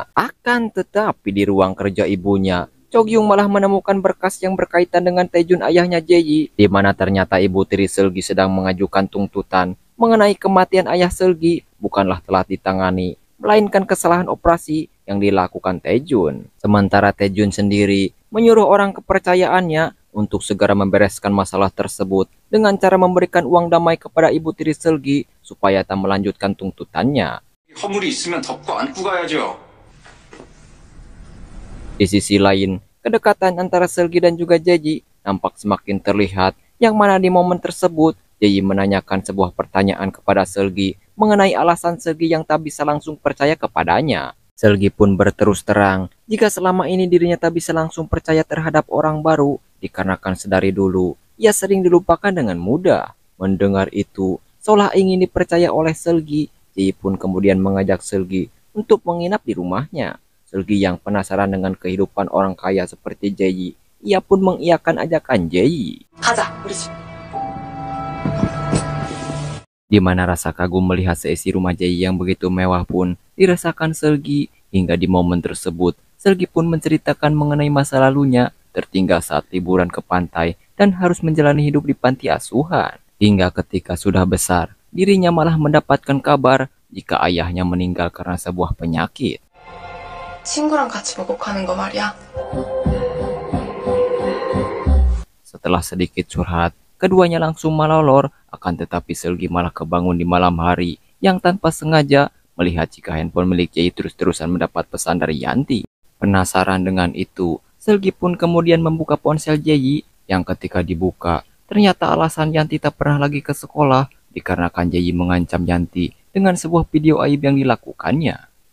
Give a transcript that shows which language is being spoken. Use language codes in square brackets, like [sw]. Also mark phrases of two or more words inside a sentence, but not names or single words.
[id] Akan tetapi di ruang kerja ibunya, Chogyung malah menemukan berkas yang berkaitan dengan Taejun ayahnya Jaeyi, di mana ternyata ibu tiri Seulgi sedang mengajukan tuntutan mengenai kematian ayah Seulgi bukanlah telah ditangani, melainkan kesalahan operasi yang dilakukan Taejun. Sementara Taejun sendiri menyuruh orang kepercayaannya untuk segera membereskan masalah tersebut dengan cara memberikan uang damai kepada ibu tiri Seulgi supaya tak melanjutkan tuntutannya. [ko] 허물이 있으면 덮고 안고 가야죠. [id] Di sisi lain, kedekatan antara Seulgi dan juga Jaeyi nampak semakin terlihat, yang mana di momen tersebut Jaeyi menanyakan sebuah pertanyaan kepada Seulgi mengenai alasan Seulgi yang tak bisa langsung percaya kepadanya. Seulgi pun berterus terang jika selama ini dirinya tak bisa langsung percaya terhadap orang baru dikarenakan sedari dulu ia sering dilupakan dengan mudah. Mendengar itu, seolah ingin dipercaya oleh Seulgi, Jaeyi pun kemudian mengajak Seulgi untuk menginap di rumahnya. Seulgi yang penasaran dengan kehidupan orang kaya seperti Jaeyi, ia pun mengiyakan ajakan Jaeyi. [ko] 가자, 우리 집. [id] Di mana rasa kagum melihat seisi rumah Jaeyi yang begitu mewah pun dirasakan Seulgi. Hingga di momen tersebut, Seulgi pun menceritakan mengenai masa lalunya tertinggal saat liburan ke pantai dan harus menjalani hidup di panti asuhan. Hingga ketika sudah besar, dirinya malah mendapatkan kabar jika ayahnya meninggal karena sebuah penyakit. [ko] 친구랑 같이 목욕하는 거 말이야. [id] Setelah sedikit curhat, keduanya langsung melolor, akan tetapi Seulgi malah kebangun di malam hari yang tanpa sengaja melihat jika handphone milik Jaeyi terus-terusan mendapat pesan dari Yanti. Penasaran dengan itu, Seulgi pun kemudian membuka ponsel Jaeyi yang ketika dibuka, ternyata alasan Yanti tak pernah lagi ke sekolah dikarenakan Jaeyi mengancam Yanti dengan sebuah video aib yang dilakukannya.